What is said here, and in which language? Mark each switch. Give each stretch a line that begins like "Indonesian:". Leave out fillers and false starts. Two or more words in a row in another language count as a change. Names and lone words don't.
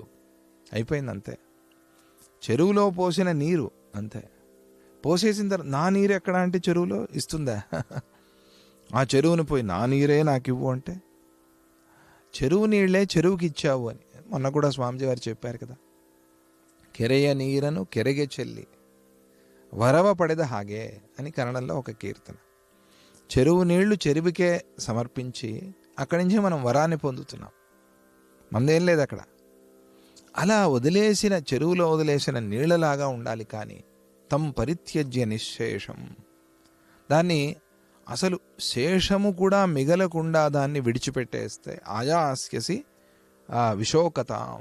Telugu: అయిపోయింది అంతే. చెరువులో పోసిన నీరు అంతే. పోసేసిన తర్వాత నా నీరు ఎక్కడ అంటే చెరువులో ఇస్తుందా? ఆ చెరువుని పోయి నా నీరే నాకు ఇవ్వు అంటే, చెరువు నీళ్లే చెరువుకి ఇచ్చావు అని మొన్న కూడా స్వామిజీ వారు చెప్పారు కదా.
Kannada: ಕೆರೆಯ ನೀರನ್ನು ಕೆರೆಗೆ ಚೆಲ್ಲಿ ವರವ ಪಡೆದ ಹಾಗೆ
Telugu: అని కన్నడంలో ఒక కీర్తన. చెరువు నీళ్లు చెరువుకే సమర్పించి అక్కడి నుంచి మనం వరాన్ని పొందుతున్నాం. మందేం లేదు అక్కడ. అలా వదిలేసిన, చెరువులో వదిలేసిన నీళ్లలాగా ఉండాలి. కానీ
Sanskrit: తం పరిత్యజ్య నిశ్శేషం,
Telugu: దాన్ని అసలు శేషము కూడా మిగలకుండా దాన్ని విడిచిపెట్టేస్తే
Sanskrit: ఆయాస్యసి విశోకతాం.